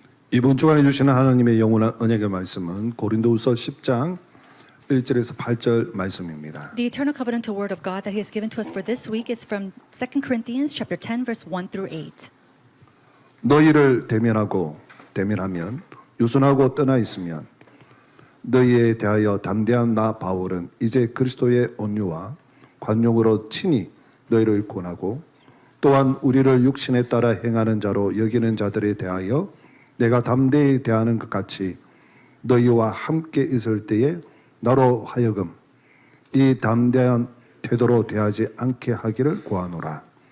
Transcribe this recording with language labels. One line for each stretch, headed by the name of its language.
Korean: 이번 주간에 주시는 하나님의 영원한 언약의 말씀은 고린도후서 10장 1절에서 8절 말씀입니다.
English: The eternal covenantal word of God that He has given to us for this week is from 2 Corinthians chapter 10, verse 1 through 8.
Korean: 너희를 대면하면 유순하고 떠나 있으면 너희에 대하여 담대한 나 바울은 이제 그리스도의 온유와 관용으로 친히 너희를 권하고 또한 우리를 육신에 따라 행하는 자로 여기는 자들에 대하여 내가 담대히 대하는 것 같이 너희와 함께 있을 때에 나로 하여금 이 담대한 태도로 대하지 않게 하기를 구하노라.